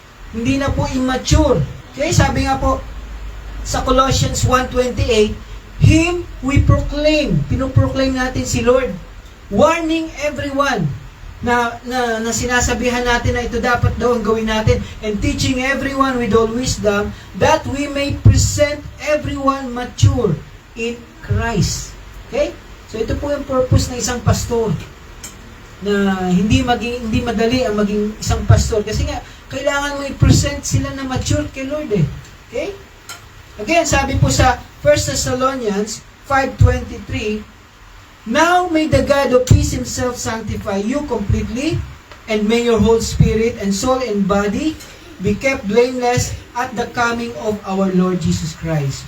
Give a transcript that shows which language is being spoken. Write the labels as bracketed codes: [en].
[tl] Hindi na po immature. Okay, sabi nga po sa Colossians 1:28, [en] Him we proclaim. [tl] Pinoproclaim natin si Lord. [en] Warning everyone [tl] na sinasabihan natin na ito dapat daw ang gawin natin, [en] and teaching everyone with all wisdom, that we may present everyone mature in Christ. Okay? [tl] So ito po yung purpose ng isang pastor, na hindi madali ang maging isang pastor, kasi nga kailangan mo i-present sila na mature kay Lord eh. Okay? Again, sabi po sa [en] 1 Thessalonians 5:23, now may the God of peace Himself sanctify you completely, and may your whole spirit and soul and body be kept blameless at the coming of our Lord Jesus Christ.